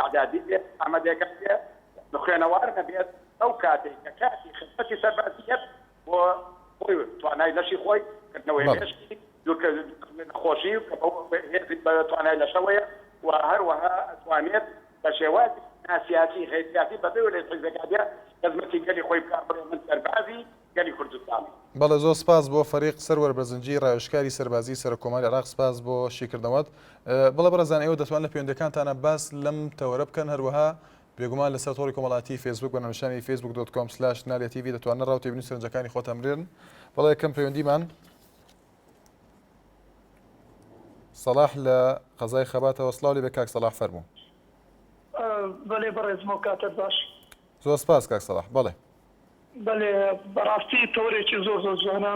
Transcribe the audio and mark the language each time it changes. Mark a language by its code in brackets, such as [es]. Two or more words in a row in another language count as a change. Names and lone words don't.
[ckb] عەدادی بێت ئامادەیەکان بێت خوێنەوار نەبێت ئەو کاتێک کە کاتی خزمەتی سەربازیەت بۆ خۆی توانای لەشی خۆی کردنەوەی مێشکی خۆشی بە توانای لەشەوەیە و هەروەها ئەتوانێت بە شێوازی ناسیاتی غیرسیاسی بەبێ لە حزبەکە خزمەتی گەلی خۆی بکات بڵێ من سەربازی گەلی کوردستانی. بەڵێ زۆر سپاس بۆ فەریق سەروەر بەرزنجی ڕاوێژکاری سەربازی سەرۆکۆماری عێراق سپاس بۆ شیکردنەوەت. بڵێ بەڕێزان ئێوە دەتوان لە پەیوەندەکانتانە باس لەم تەوەرە بکەن هەروەها بێگومان لەسەر تۆڕی کۆمەڵاتی فیسبوک بە ناونیشانی facebook.com/nalya tv دەتوانن ڕاوتێبینی سەرنجەکانی خۆتان برێن. بەڵێ یەکەم پەیوەندیمان سەلاح لە قەزای خەباتەوە سڵاوی بە کاک سەلاح فەرموو. بەڵێ بەڕێزمەوە کاتت باش. زۆر سپاس کاک سەلاح. بەڵێ بەڵێ بەڕاستی تۆرێکی زۆر زۆر جوانە.